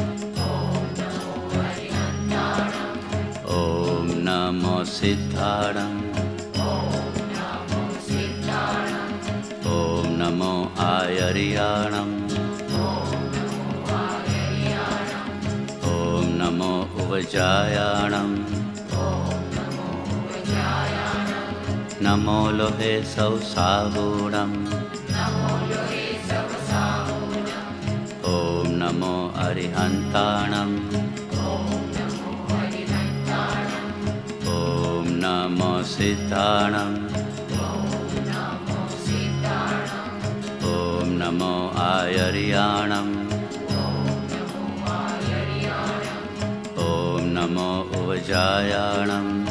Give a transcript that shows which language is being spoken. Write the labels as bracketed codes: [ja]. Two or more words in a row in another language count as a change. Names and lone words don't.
[pra] ओम नमो सिद्धाणं ओम नमो आयर्याणं ओम नमो उवजायाणं नमो लोहे सौ सागुणं અરિહંતાણં ઓમ નમો સિદ્ધાણં ઓમ નમો આયર્યાણં ઓમ નમો ઉવજાયાણં